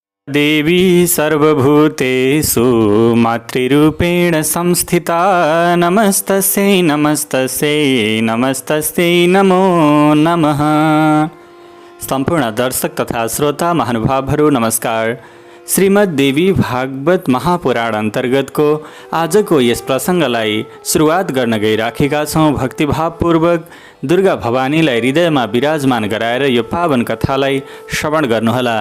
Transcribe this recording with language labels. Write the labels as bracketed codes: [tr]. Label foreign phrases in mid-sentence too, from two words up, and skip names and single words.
[sa] देवी सर्वभूतेषु मातृरूपेण संस्थिता नमस्तस्यै नमस्तस्यै नमस्तस्यै नमो नमः। [ne] सम्पूर्ण दर्शक तथा श्रोता महानुभावहरू नमस्कार। श्रीमद् देवी भागवत महापुराण अन्तर्गतको आजको यस प्रसङ्गलाई सुरुवात गर्न गइराखेका छौँ। भक्तिभावपूर्वक दुर्गा भवानीलाई हृदयमा विराजमान गराएर यो पावन कथालाई श्रवण गर्नुहोला।